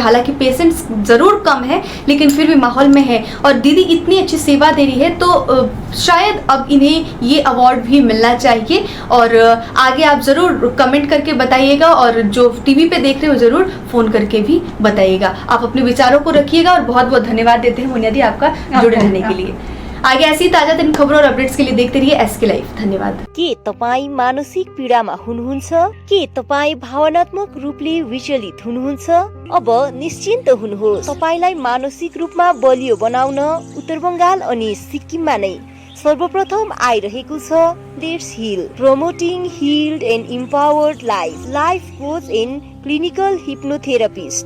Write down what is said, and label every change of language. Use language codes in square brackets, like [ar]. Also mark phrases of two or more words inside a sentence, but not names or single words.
[hi] हालांकि पेशेंट्स ज़रूर कम है, लेकिन फिर भी माहौल में है, और दीदी इतनी अच्छी सेवा दे रही है, तो शायद अब इन्हें ये अवार्ड भी मिलना चाहिए। और आगे आप ज़रूर कमेंट करके बताइएगा, और जो टीवी पे देख रहे हो ज़रूर फ़ोन करके भी बताइएगा। आप अपने विचारों को रखिएगा, और बहुत बहुत धन्यवाद देते हैं मुनिया दी आपका जुड़े रहने के लिए। आगे ऐसी ताजा दिन खबरों और अपडेट्स के लिए देखते रहिए SK लाइव। धन्यवाद। [ne] के तपाईँ मानसिक पीडामा हुनुहुन्छ? के तपाईँ भावनात्मक रूपले विचलित हुनुहुन्छ? अब निश्चिन्त हुनुहोस्। तपाईलाई मानसिक रूपमा बलियो बनाउन उत्तर बंगाल अनि सिक्किममा नै सर्वप्रथम आइरहेको छ लेट्स हिल, [en] Promoting healed and empowered life coach and clinical hypnotherapist.